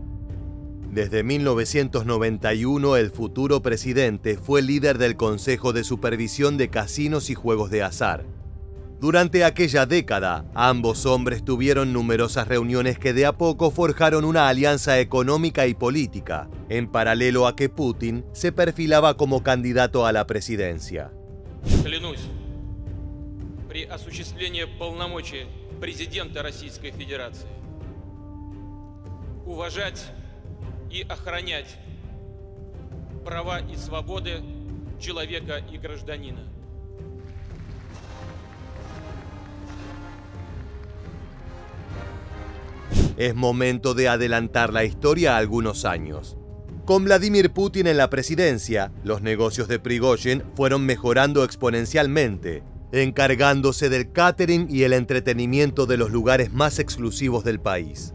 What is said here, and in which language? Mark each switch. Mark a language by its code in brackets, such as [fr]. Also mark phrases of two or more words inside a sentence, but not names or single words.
[es] Desde 1991, el futuro presidente fue líder del Consejo de Supervisión de Casinos y Juegos de Azar. Durante aquella década, ambos hombres tuvieron numerosas reuniones que de a poco forjaron una alianza económica y política, en paralelo a que Putin se perfilaba como candidato a la presidencia. [ru] Клянусь, при осуществлении полномочий президента Российской Федерации уважать и охранять права и свободы человека и гражданина. [es] Es momento de adelantar la historia a algunos años. Con Vladimir Putin en la presidencia, los negocios de Prigozhin fueron mejorando exponencialmente, encargándose del catering y el entretenimiento de los lugares más exclusivos del país.